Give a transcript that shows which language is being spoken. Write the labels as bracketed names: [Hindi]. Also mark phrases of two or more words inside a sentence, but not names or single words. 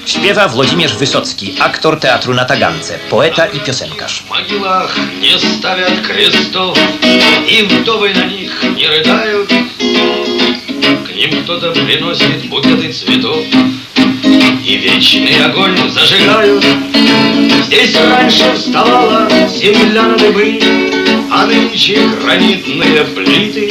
[Polish] Śpiewa Włodzimierz Wysocki, aktor teatru na Tagance, poeta i piosenkarz. [Russian] В могилах не ставят крестов, и вдовы на них не рыдают. К ним кто-то приносит букеты цветов и вечный огонь зажигают. Здесь раньше вставала земля на дыбы, а нынче гранитные плиты.